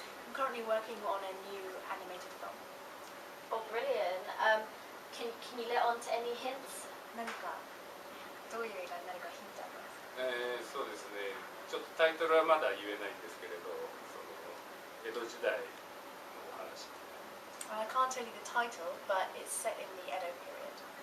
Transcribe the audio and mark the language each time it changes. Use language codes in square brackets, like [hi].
[en] I'm currently working on a new animated film. Oh, brilliant. Can you let on to any hints? [ja] 何かどういう映画になるかヒントありますか？そうですね。ちょっとタイトルはまだ言えないんですけれど、その江戸時代のお話。 [en] I can't tell you the title, but it's set in the Edo period.